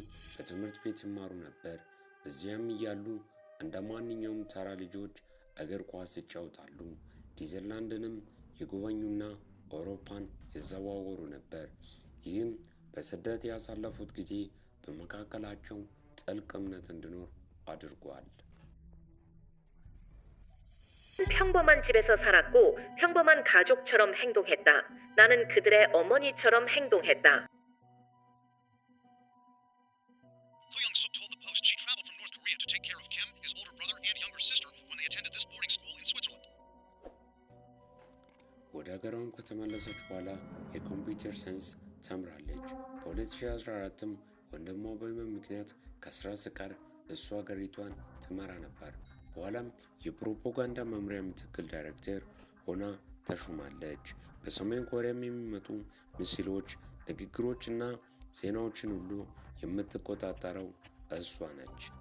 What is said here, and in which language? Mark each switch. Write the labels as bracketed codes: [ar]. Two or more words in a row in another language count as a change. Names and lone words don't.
[am] በትምህርት ቤት ይማሩ ነበር። እዚያም እያሉ እንደ ማንኛውም ተራ ልጆች እግር ኳስ ይጫወታሉ። ዲዝኒላንድንም ይጎበኙና አውሮፓን ይዘዋወሩ ነበር። ይህም በስደት ያሳለፉት ጊዜ በመካከላቸው ጥልቅ እምነት እንዲኖር አድርጓል። [ko] 평범한 집에서 살았고 평범한 가족처럼 행동했다. 나는 그들의 어머니처럼 행동했다. [en] Ho Young-suk told the Post she traveled from North Korea to take care of Kim, his older brother, and younger sister when they attended this boarding school in Switzerland. [am] ወደ ሀገሯም ከተመለሰች በኋላ የኮምፒውተር ሳይንስ ተምራለች። በ2014ም ወንድሟ በህመም ምክንያት ከስራ ሲቀር እሷ ሀገሪቷን ትመራ ነበር። በኋላም የፕሮፓጋንዳ መምሪያ ምክትል ዳይሬክተር ሆና ተሹማለች። በሰሜን ኮሪያም የሚመጡ ምስሎች፣ ንግግሮች እና ዜናዎችን ሁሉ የምትቆጣጠረው እሷ ነች።